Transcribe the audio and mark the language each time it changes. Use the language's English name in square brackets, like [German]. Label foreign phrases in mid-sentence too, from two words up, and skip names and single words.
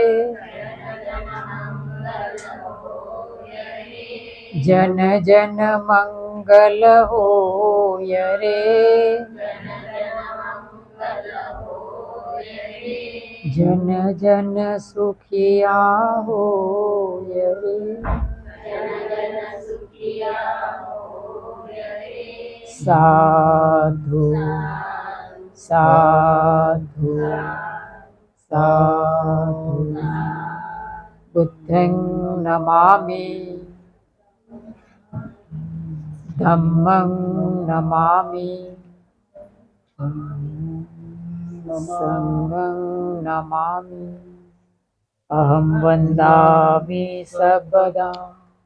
[Hindi] जन जन मंगल हो रे, जन जन सुखिया हो रे, साधु साधु साधु। [Sanskrit] बुद्धं नमामि, धम्मं नमामि, संघं नमामि, अहं वन्दामि सर्वदा।